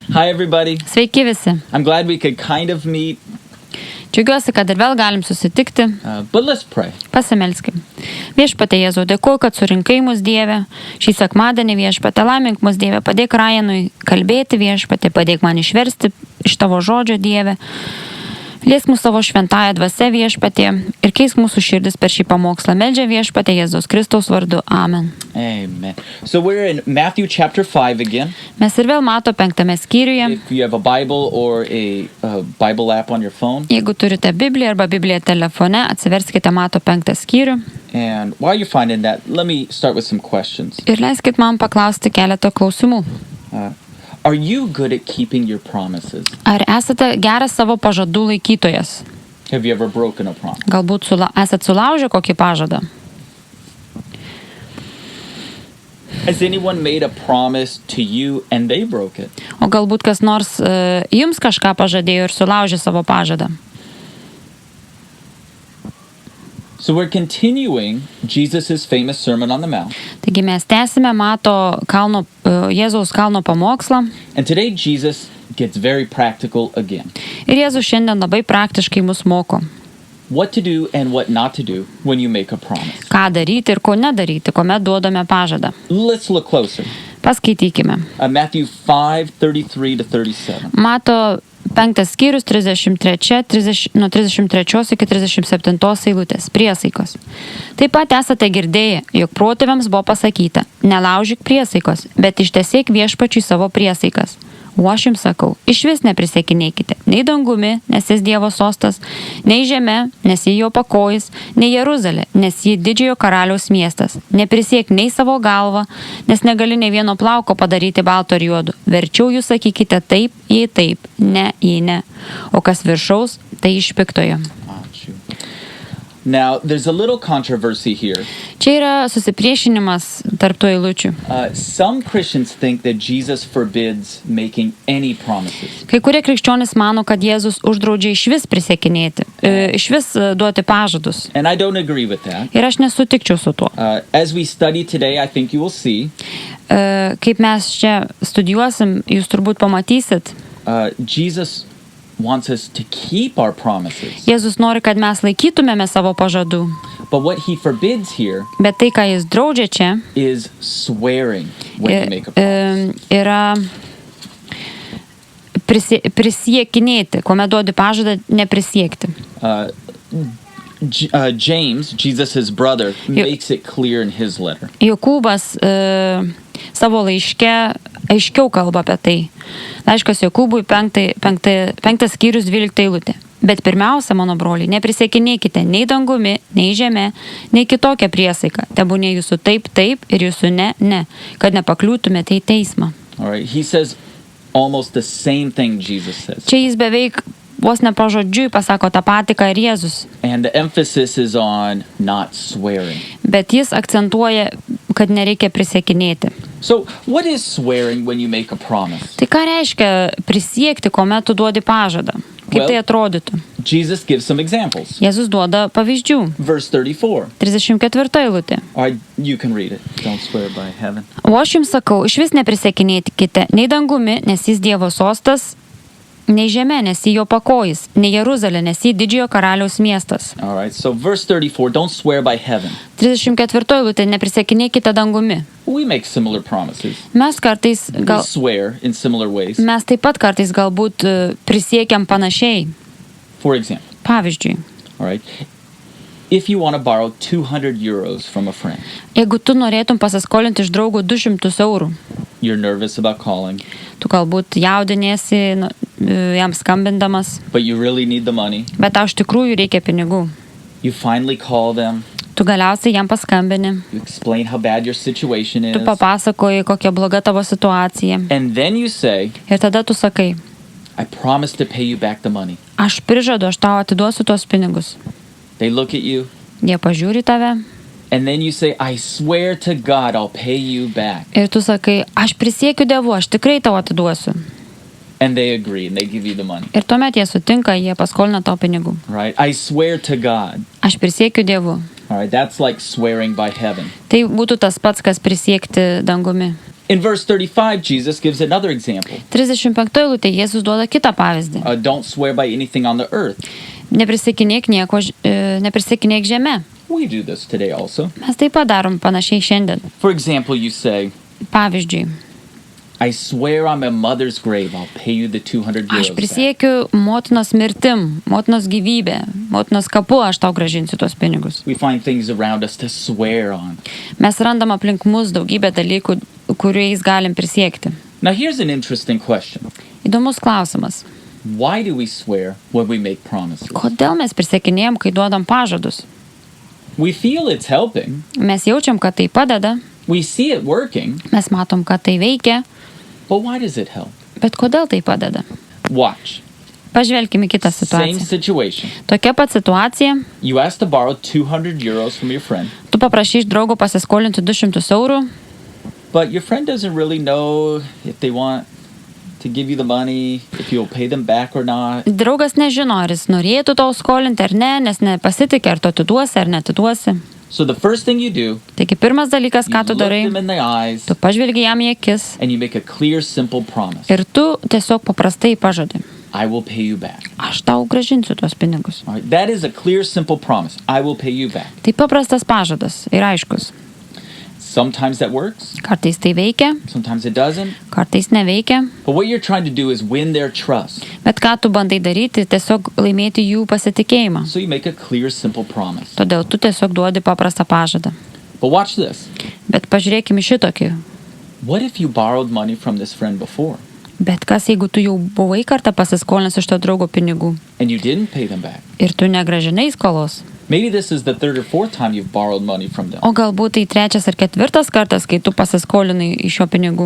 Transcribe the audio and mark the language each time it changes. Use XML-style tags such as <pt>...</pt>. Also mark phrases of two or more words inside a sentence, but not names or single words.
<en>Hi everybody.</en> <lt>Sveiki visi.</lt> <en>I'm glad we could kind of meet.</en> <lt>Džiaugiuosi, kad ir vėl galim susitikti.</lt> <en>But let's pray.</en> <lt>Pasimelskim. Viešpatie Jėzau, dėkuoju, kad surinkai mus Dieve. Šį sekmadienį Viešpatie laimink mus Dieve. Padėk Rajanui kalbėti Viešpatie, padėk man išversti iš tavo žodžio Dieve. Liesk mūsų savo šventąją dvasią Viešpatie ir keisk mūsų širdis per šį pamokslą. Meldžia Viešpatie Jėzaus Kristaus vardu. Amen. Amen.</lt> <en>So we're in Matthew chapter 5 again.</en> <lt>Mes ir vėl Mato 5 skyriuje.</lt> <en>If you have a Bible or a Bible app on your phone.</en> <lt>Jeigu turite Bibliją arba Bibliją telefone, atsiverskite Mato 5 skyrių.</lt> <en>And while you're finding that, let me start with some questions.</en> <lt>Ir leiskit man paklausti keletą klausimų.</lt> <en>Are you good at keeping your promises?</en> <lt>Ar esate geras savo pažadų laikytojas?</lt> <en>Have you ever broken a promise?</en> <lt>Galbūt esat sulaužę kokį pažadą?</lt> <en>Has anyone made a promise to you and they broke it?</en> <lt>O galbūt kas nors jums kažką pažadėjo ir sulaužė savo pažadą?</lt> <en>So we're continuing Jesus' famous Sermon on the Mount.</en> <lt>Taigi mes tęsime Mato Jėzaus Kalno Pamokslą.</lt> <en>And today Jesus gets very practical again.</en> <lt>Ir Jėzus šiandien labai praktiškai mus moko.</lt> <en>What to do and what not to do when you make a promise.</en> <lt>Ką daryti ir ko nedaryti, kuomet duodame pažadą.</lt> <en>Let's look closer.</en> <lt>Paskaitykime.</lt> <en>Matthew 5:33 to 37.</en> <lt>Mato 5 skyrius nuo 33 iki 37 eilutės. Priesaikos. Taip pat esate girdėję, jog protėviams buvo pasakyta, nelaužyk priesaikos, bet ištesėk Viešpačiui savo priesaikas. O aš jums sakau, išvis neprisiekinėkite, nei dangumi, nes jis Dievo sostas, nei žeme, nes jį jo pakojis, nei Jeruzalė, nes jį didžiojo karaliaus miestas. Neprisiek nei savo galvą, nes negali nei vieno plauko padaryti balto ir juodu. Verčiau jūs sakykite taip, jei taip, ne, jei ne. O kas viršaus, tai iš piktojo.</lt> <en>Now, there's a little controversy here.</en> <lt>Čia yra susipriešinimas tarp tų eilučių.</lt> <en>Some Christians think that Jesus forbids making any promises.</en> <lt>Kai kurie krikščionys mano, kad Jėzus uždraudžia išvis prisiekinėti, išvis duoti pažadus.</lt> <en>And I don't agree with that.</en> <lt>Ir aš nesutikčiau su tuo.</lt> <en>As we study today, I think you will see.</en> <lt>Kaip mes čia studijuosim, jūs turbūt pamatysit.</lt> <en>Jesus wants us to keep our promises.</en> <lt>Jėzus nori, kad mes laikytumėme savo pažadų.</lt> <en>But what he forbids here</en> <lt>Bet tai, ką jis draudžia čia,</lt> <en>is swearing when you make a promise.</en> <lt>Yra prisiekinėti, kuomet duodi pažadą, neprisiekti.</lt> <en>James, Jesus' brother, makes it clear in his letter.</en> <lt>Jokūbas savo laiške aiškiau kalba apie tai. Laiškas Jokūbui 5 skyrius 12 eilutė. Bet pirmiausia, mano broliai, neprisiekinėkite nei dangumi, nei žeme, nei kitokią priesaiką. Tebūnie jūsų taip, taip ir jūsų ne, ne, kad nepakliūtumėte į teismą.</lt> <en>All right, he says almost the same thing Jesus says.</en> <lt>Čia jis beveik vos ne pažodžiui pasako tą patį, ką ir Jėzus.</lt> <en>And the emphasis is on not swearing.</en> <lt>Bet jis akcentuoja, kad nereikia prisiekinėti.</lt> <en>So, what is swearing when you make a promise?</en> <lt>Tai ką reiškia prisiekti, kuomet tu duodi pažadą? Kaip tai atrodytų?</lt> <en>Jesus gives some examples.</en> <lt>Jėzus duoda pavyzdžių.</lt> <en>Verse 34.</en> <lt>34 eilutė.</lt> <en>All right, you can read it. Don't swear by heaven.</en> <lt>O aš jums sakau, išvis neprisiekinėkite nei dangumi, nes jis Dievo sostas, nei žeme, nes jį jo pakojis, nei Jeruzalė, nes jį didžiojo karaliaus miestas.</lt> <en>All right, so verse 34, don't swear by heaven.</en> <lt>34 eilutė, neprisiekinėkite dangumi.</lt> <en>We make similar promises.</en> <lt>Mes kartais</lt> <en>We swear in similar ways.</en> <lt>Mes taip pat kartais galbūt prisiekiam panašiai.</lt> <en>For example.</en> <lt>Pavyzdžiui.</lt> <en>All right. If you want to borrow 200 euros from a friend.</en> <lt>Jeigu tu norėtum pasiskolinti iš draugo 200 eurų.</lt> <en>You're nervous about calling.</en> <lt>Tu galbūt jaudiniesi jam skambindamas.</lt> <en>But you really need the money.</en> <lt>Bet tau iš tikrųjų reikia pinigų.</lt> <en>You finally call them.</en> <lt>Tu galiausiai jam paskambini.</lt> <en>You explain how bad your situation is.</en> <lt>Tu papasakoji, kokia bloga tavo situacija.</lt> <en>And then you say,</en> <lt>Ir tada tu sakai,</lt> <en>I promise to pay you back the money.</en> <lt>aš prižadu, aš tau atiduosiu tuos pinigus.</lt> <en>They look at you.</en> <lt>Jie pažiūri tave.</lt> <en>And then you say, I swear to God, I'll pay you back.</en> <lt>Ir tu sakai, aš prisiekiu Dievu, aš tikrai tau atiduosiu.</lt> <en>And they agree and they give you the money.</en> <lt>Ir tuomet jie sutinka, jie paskolina tau pinigų.</lt> <en>Right? I swear to God.</en> <lt>Aš prisiekiu Dievu.</lt> <en>All right, that's like swearing by heaven.</en> <lt>Tai būtų tas pats, kas prisiekti dangumi.</lt> <en>In verse 35, Jesus gives another example.</en> <lt>35 eilutė Jėzus duoda kitą pavyzdį.</lt> <en>Don't swear by anything on the earth.</en> <lt>Neprisikinėk žeme.</lt> <en>We do this today also.</en> <lt>Mes taip pat darom panašiai šiandien.</lt> <en>For example, you say,</en> <lt>Pavyzdžiui,</lt> <en>I swear on my mother's grave, I'll pay you the 200 euros</en> <lt>aš</lt> <en>back.</en> <lt>prisiekiu motinos mirtim, motinos gyvybę, motinos kapu, aš tau grąžinsiu tuos pinigus.</lt> <en>We find things around us to swear on.</en> <lt>Mes randam aplink mus daugybę dalykų, kuriais galim prisiekti.</lt> <en>Now here's an interesting question.</en> <lt>Įdomus klausimas.</lt> <en>Why do we swear when we make promises?</en> <lt>Kodėl mes prisiekinėjom, kai duodam pažadus?</lt> <en>We feel it's helping.</en> <lt>Mes jaučiam, kad tai padeda,</lt> <en>We see it working.</en> <lt>mes matom, kad tai veikia,</lt> <en>But why does it help?</en> <lt>bet kodėl tai padeda?</lt> <en>Watch.</en> <lt>Pažvelkime į kitą</lt> <en>Same</en> <lt>situaciją.</lt> <en>situation.</en> <lt>Tokia pat situacija,</lt> <en>You ask to borrow 200 euros from your friend,</en> <lt>tu paprašai iš draugo pasiskolinti 200 eurų,</lt> <en>but your friend doesn't really know if they want to give you the money, if you'll pay them back or not.</en> <lt>draugas nežino, ar jis norėtų tau skolinti ar ne, nes nepasitikė, ar tu atiduosi ar netiduosi.</lt> <en>So the first thing you do,</en> <lt>Taigi pirmas dalykas,</lt> <en>you</en> <lt>ką tu</lt> <en>look</en> <lt>darai,</lt> <en>them in the eyes</en> <lt>tu pažvelgi jam į akis</lt> <en>and you make a clear, simple promise.</en> <lt>ir tu tiesiog paprastai pažadi.</lt> <en>I will pay you back.</en> <lt>Aš tau grąžinsiu tuos pinigus.</lt> <en>All right? That is a clear, simple promise. I will pay you back.</en> <lt>Tai paprastas pažadas ir aiškus.</lt> <en>Sometimes that works,</en> <lt>Kartais tai veikia,</lt> <en>sometimes it doesn't.</en> <lt>kartais neveikia,</lt> <en>But what you're trying to do is win their trust.</en> <lt>bet ką tu bandai daryti, tiesiog laimėti jų pasitikėjimą.</lt> <en>So you make a clear, simple promise.</en> <lt>Todėl tu tiesiog duodi paprastą pažadą.</lt> <en>But watch this.</en> <lt>Bet pažiūrėkime šitokį.</lt> <en>What if you borrowed money from this friend before</en> <lt>Bet kas, jeigu tu jau buvai kartą pasiskolinęs iš to draugo pinigų</lt> <en>and you didn't pay them back?</en> <lt>ir tu negrąžinai skolos?</lt> <en>Maybe this is the third or fourth time you've borrowed money from them.</en> <lt>O galbūt tai trečias ar ketvirtas kartas, kai tu pasiskolinai iš jo pinigų.</lt>